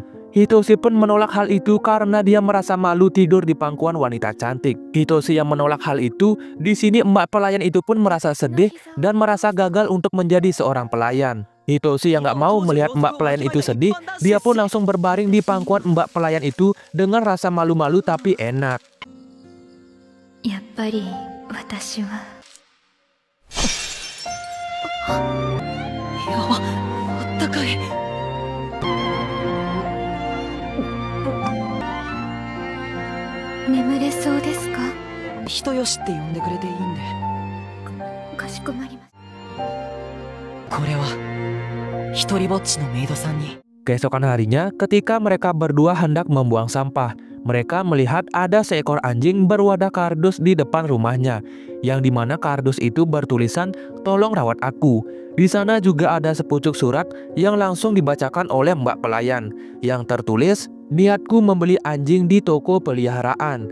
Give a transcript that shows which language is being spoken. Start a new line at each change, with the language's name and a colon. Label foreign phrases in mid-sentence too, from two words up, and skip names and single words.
Indonesian: Hitoshi pun menolak hal itu karena dia merasa malu tidur di pangkuan wanita cantik. Hitoshi yang menolak hal itu, di sini mbak pelayan itu pun merasa sedih dan merasa gagal untuk menjadi seorang pelayan. Hitoshi yang gak mau melihat mbak pelayan itu sedih, dia pun langsung berbaring di pangkuan mbak pelayan itu dengan rasa malu-malu tapi enak.
Japanese: やっぱり私は。いや、あったかい。眠れそうですか？人よしって呼んでくれていいんで。かしこまります。これは一人ぼっちのメイドさんに。
Indonesian: Keesokan harinya, ketika mereka berdua hendak membuang sampah, mereka melihat ada seekor anjing berwadah kardus di depan rumahnya, yang dimana kardus itu bertulisan "Tolong rawat aku". Di sana juga ada sepucuk surat yang langsung dibacakan oleh mbak pelayan, yang tertulis, "Niatku membeli anjing di toko peliharaan.